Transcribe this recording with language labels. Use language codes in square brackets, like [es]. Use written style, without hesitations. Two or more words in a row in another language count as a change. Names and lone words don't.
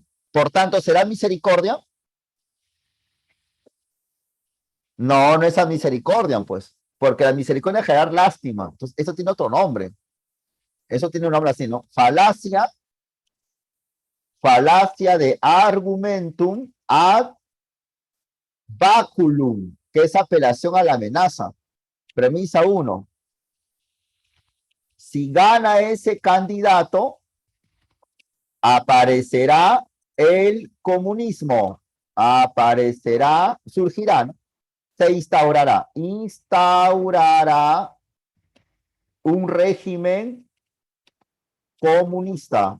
[es] Por tanto, ¿será misericordia? No, no es a misericordia, pues. Porque la misericordia es generar lástima. Entonces, eso tiene otro nombre. Eso tiene un nombre así, ¿no? Falacia de [la] argumentum ad baculum, [es] que es apelación a la amenaza. Premisa 1. Si gana ese candidato, aparecerá el comunismo. Aparecerá, surgirá, ¿no? Se instaurará un régimen comunista.